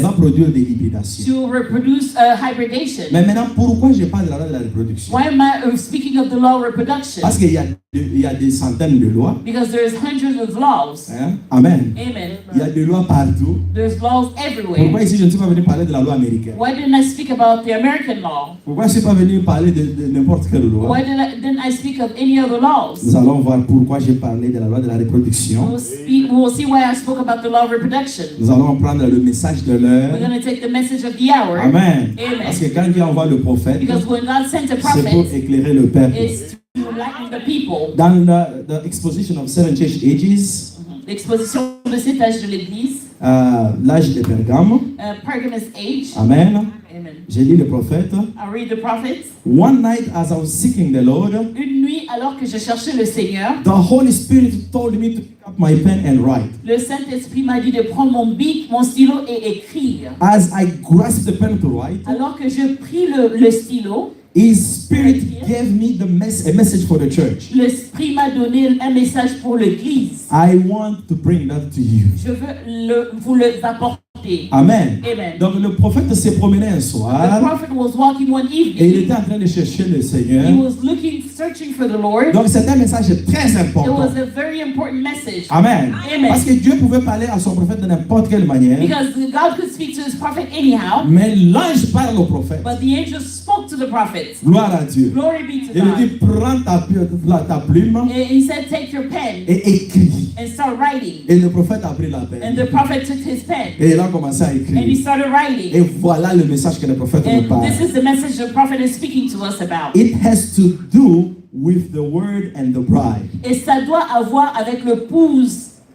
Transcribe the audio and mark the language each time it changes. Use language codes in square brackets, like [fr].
[fr] va produire des hybridations. [en] to reproduce hybridation. [fr] Mais maintenant, pourquoi je parle de la loi de la reproduction? [en] Why am I speaking of the law of reproduction? [fr] Parce qu'il y a des centaines de lois. [en] Because there's hundreds of laws. [fr] Hein? Amen. [en] Amen. [fr] Il y a des lois partout. [en] There's laws [fr] Pourquoi [en] everywhere. [fr] ici je ne suis pas venu parler de la loi américaine? [en] Why didn't I speak about the American law? [fr] Pourquoi je ne suis pas venu parler de n'importe quelle loi? [en] Why didn't I speak of any other laws? [fr] Nous allons voir pourquoi j'ai parlé de la loi de la reproduction. [en] We will see why I spoke about the law of reproduction. [fr] Nous allons prendre le message de [en] We're [fr] l'heure. [en] going to take the message of the hour. [fr] Amen. [en] Amen. [fr] Parce que quand Dieu envoie le prophète, [en] Because when God sent a [fr] c'est pour [en] prophet, [fr] éclairer le peuple. [en] it's to enlighten the people. [fr] Dans [en] the exposition of seven church ages, [fr] L'exposition de cet âge de l'Église, l'âge de Pergame, [en] Pergamus age. [fr] Amen. [en] Amen. [fr] J'ai lu le prophète. [en] I read the prophets. One night as I was seeking the Lord, [fr] Une nuit, alors que je cherchais le Seigneur, [en] the Holy Spirit told me to pick up my pen and write. [fr] le Saint-Esprit m'a dit de prendre mon bic, mon stylo et écrire. [en] As I grasped the pen to write, [fr] Alors que je pris le stylo, [en] His Spirit gave me a message for the church. [fr] l'Esprit m'a donné un message pour l'Église. [en] I want to bring that to you. [fr] Je veux vous le apporter. Amen. [en] Amen. [fr] Donc le prophète s'est promené un [en] The [fr] soir [en] prophet was walking one [fr] et il [en] evening. [fr] était en train de chercher le [en] He [fr] Seigneur. [en] was searching for the Lord. [fr] Donc c'est un message très [en] It [fr] important. [en] was a very important message. [fr] Amen. [en] Amen. [fr] Parce que Dieu pouvait parler à son prophète de n'importe quelle manière, [en] Because God could speak to his prophet anyhow, [fr] mais l'ange parle au prophète. [en] but the angel spoke to the prophet. [fr] Gloire à Dieu. [en] Glory be to [fr] Il lui dit, [en] God. [fr] prends ta plume [en] And he said, take your pen [fr] et écris. [en] and start writing. [fr] Et le prophète a pris la [en] And [fr] peine. [en] the prophet took his pen [fr] Et il a commencé à [en] and he [fr] écrire. [en] started [fr] Et [en] writing. [fr] voilà le message que le prophète nous [en] And [fr] parle. [en] this is the message the prophet is speaking to us about. It has to do with the word and the bride. [fr] Et ça doit avoir avec le pouce